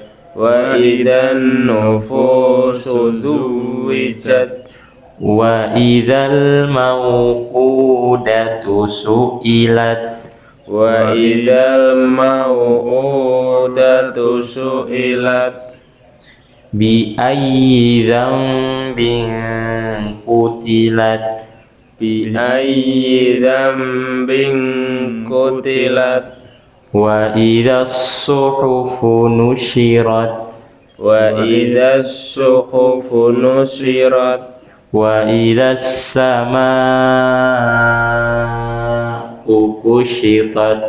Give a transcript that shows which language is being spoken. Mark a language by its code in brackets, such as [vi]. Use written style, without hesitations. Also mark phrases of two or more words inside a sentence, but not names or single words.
[ar] وإذا النفوس زوجت. وإذا الموءودة سئلت. وإذا الموءودة سئلت. بأي ذنب قتلت. بأي ذنب قتلت. وإذا الصحف نشرت. وإذا الصحف نشرت. وإذا السماء كشطت.